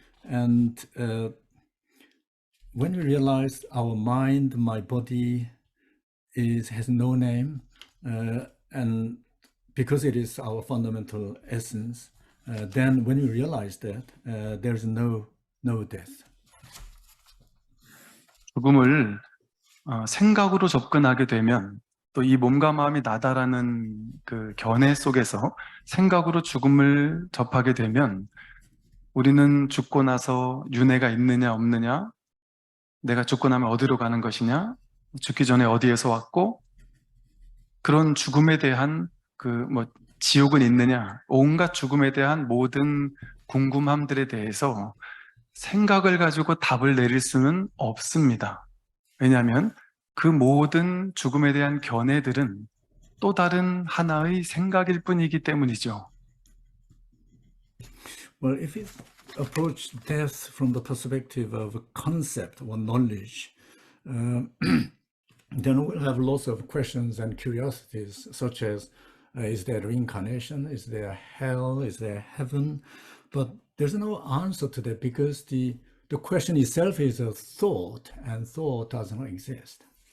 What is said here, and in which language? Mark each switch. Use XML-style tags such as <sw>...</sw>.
<en>And when we realize our mind, my body has no name, and because it is our fundamental essence, then when we realize that, there's no death.</en> <ko>죽음을 생각으로 접근하게 되면 또 이 몸과 마음이 나다라는 그 견해 속에서 생각으로 죽음을 접하게 되면 우리는 죽고 나서 윤회가 있느냐 없느냐, 내가 죽고 나면 어디로 가는 것이냐, 죽기 전에 어디에서 왔고, 그런 죽음에 대한 지옥은 있느냐, 온갖 죽음에 대한 모든 궁금함들에 대해서 생각을 가지고 답을 내릴 수는 없습니다. 왜냐하면 그 모든 죽음에 대한 견해들은 또 다른 하나의 생각일 뿐이기 때문이죠.</ko> <en>Well, if we approach death from the perspective of a concept or knowledge, then we'll have lots of questions and curiosities, such as, is there reincarnation? Is there hell? Is there heaven? But there's no answer to that because the question itself is a thought, and thought does not exist.</en>